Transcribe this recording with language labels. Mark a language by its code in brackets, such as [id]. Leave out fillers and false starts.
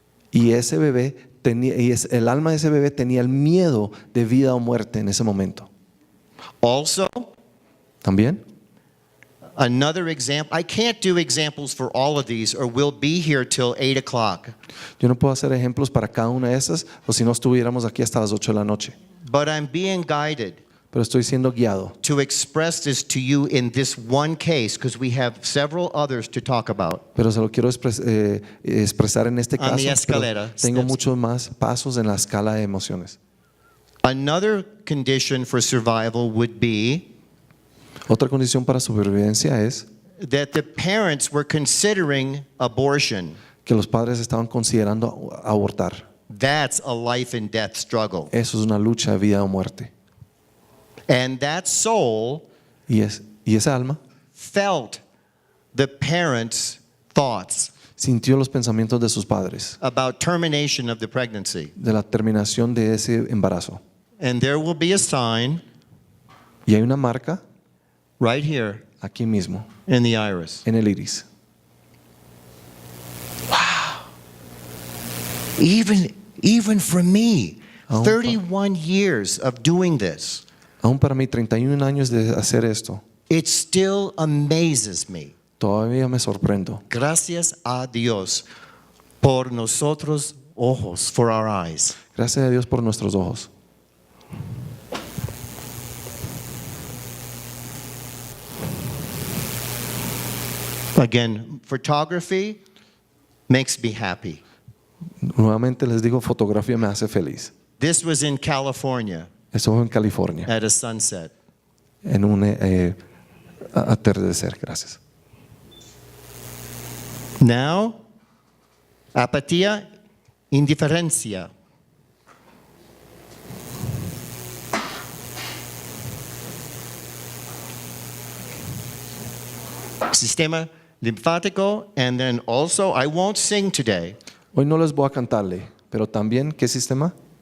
[es] Y ese bebé el alma de ese bebé tenía el miedo de vida o muerte en ese momento. [en] Also, [es] También, [en] another example, I can't do examples for all of these or we'll be here till 8 o'clock. [es] yo no puedo hacer ejemplos para cada una de esas, o si no estuviéramos aquí hasta las 8 de la noche. [en] But I'm being guided [es] Pero estoy siendo guiado [en] to express this to you in this one case because we have several others to talk about. [es] pero se lo quiero expresar en este [en] On the [es] caso. escalera, Pero tengo [en] steps. [es] muchos más pasos en la escala de emociones. [en] Another condition for survival would be [es] Otra condición para supervivencia es [en] that the parents were considering abortion. [es] que los padres estaban considerando abortar. [en] That's a life and death struggle. [es] Eso es una lucha de vida o muerte. [en] And that soul [es] Y esa alma [en] felt the parents' thoughts [es] sintió los pensamientos de sus padres, [en] about termination of the pregnancy. [es] de la terminación de ese embarazo. [en] And there will be a sign [es] Y hay una marca [en] right here [es] aquí mismo, [en] in the iris. [es] en el iris. [en] Even for me, [es] Aún [en] 31 years of doing this, [es] Aún para mí, 31 años de hacer esto, [en] it still amazes me. [es] todavía me sorprendo. Gracias a Dios por nosotros ojos, [en] for our eyes. [es] Gracias a Dios por nuestros ojos. [en] Again, photography makes me happy. [es] Nuevamente les digo, fotografía me hace feliz. [en] This was in California [es] Eso fue en California, [en] at a sunset. [es] en un atardecer. Gracias. Now, apatía, indiferencia. [en] Sistema linfático, and then also, I won't sing today. [es] Hoy no les voy a cantarle, pero también, ¿qué sistema?